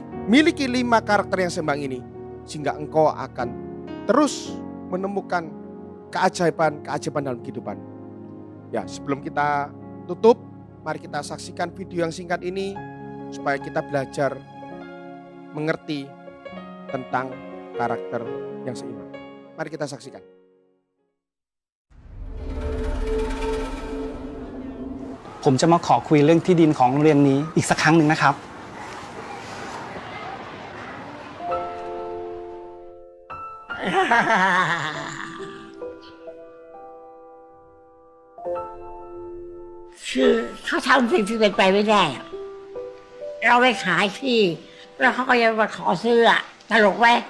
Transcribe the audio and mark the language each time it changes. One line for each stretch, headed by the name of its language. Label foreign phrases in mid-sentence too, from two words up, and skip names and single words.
Indonesian: Miliki 5 karakter yang seimbang ini sehingga engkau akan terus menemukan keajaiban dalam kehidupan. Ya, sebelum kita tutup, mari kita saksikan video yang singkat ini supaya kita belajar mengerti tentang karakter yang seimbang. Mari kita saksikan.
Thai: ผมจะมาขอคุยเรื่องที่ดินของโรงเรียนนี้อีกสักครั้งหนึ่งนะครับ คือเขาทำสิ่งที่เป็นไปไม่ได้อะเราไปขายที่แล้วเขาก็ยังมาขอซื้ออะตลกไหม